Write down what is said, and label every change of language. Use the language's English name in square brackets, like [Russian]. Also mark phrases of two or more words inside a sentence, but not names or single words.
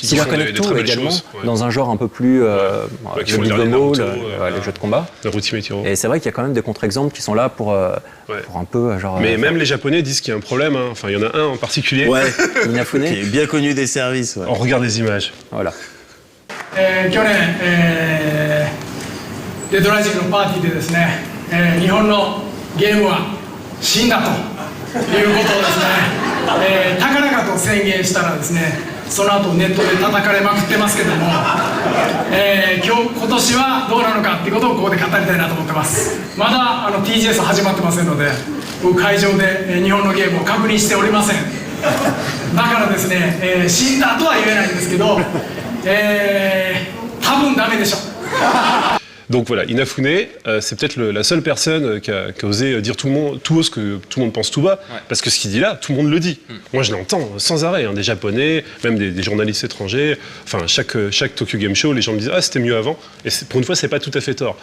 [French] CyberConnect également, dans un genre un peu plus le [English] beat'em all, [French] les jeux de combat. Et c'est vrai qu'il y a quand même des contre-exemples qui sont là pour un peu genre. Mais même les Japonais disent qu'il y a un problème. Enfin, il y en a un en particulier. Inafune. Qui est bien connu des services. On regarde les images. Voilà. [Japanese] 去年、デトラジックのパーティーでですね、日本のゲームは死んだということをですね、高々と宣言したらですね、その後ネットで叩かれまくってますけども、今年はどうなのかっていうことをここで語りたいなと思ってます。まだTGS 始まってませんので、僕会場で、日本のゲームを確認しておりません。だからですね、死んだとは言えないんですけど、多分ダメでしょ。 [French] Donc voilà, Inafune, c'est peut-être la seule personne qui a osé dire tout haut ce que tout le monde pense tout bas, parce que ce qu'il dit là, tout le monde le dit. Moi je l'entends sans arrêt, des Japonais, même des journalistes étrangers, enfin chaque Tokyo Game Show, les gens me disent « Ah, c'était mieux avant », et pour une fois, c'est pas tout à fait tort.